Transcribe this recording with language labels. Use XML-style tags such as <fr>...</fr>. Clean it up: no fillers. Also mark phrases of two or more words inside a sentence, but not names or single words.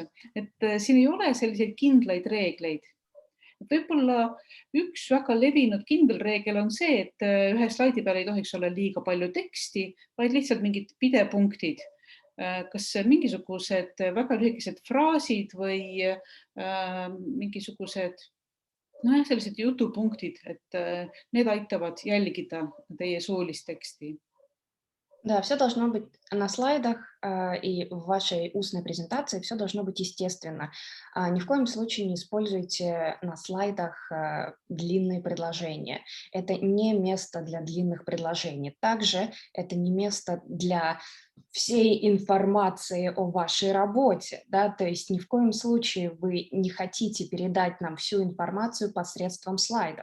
<et>Et siin ei ole selliseid kindlaid reegleid. Võib-olla üks väga levinud kindel reegel on see, et ühe slaidi peal ei tohiks olla liiga palju teksti, vaid lihtsalt mingid pidepunktid. Kas mingisugused väga lühikesed fraasid või mingisugused sellised jutupunktid, et need aitavad jälgida teie suulist teksti.</et> <ru>Да, все должно быть на слайдах и в вашей устной презентации, все должно быть естественно. Ни в коем случае не используйте на слайдах длинные предложения. Это не место для длинных предложений. Также это не место для всей информации о вашей работе, да, то есть ни в коем случае вы не хотите передать нам всю информацию посредством слайдов.</ru>